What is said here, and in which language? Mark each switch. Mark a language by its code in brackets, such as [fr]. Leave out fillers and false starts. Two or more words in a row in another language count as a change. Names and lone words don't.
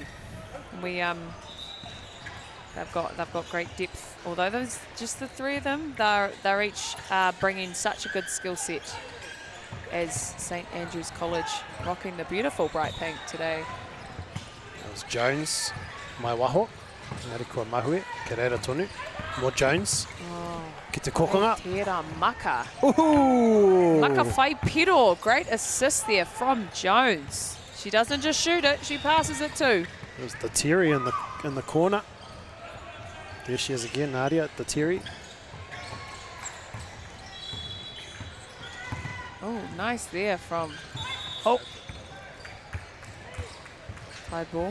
[en] We they've got great depth. Although there's just the three of them, they're each bringing such a good skill set. As St Andrews College rocking the beautiful bright pink today. That was Jones, [mi] mai waho, ngari kua mahue, ke reira tonu. [en] More Jones. Oh, [mi] ki te kokonga. Tera maka. Ooh. Maka whai piro. [en] Great assist there from Jones. She doesn't just shoot it, she passes it too. There's the Terry in the corner. There she is again, Nadia, the Terry. Oh, nice there from high ball.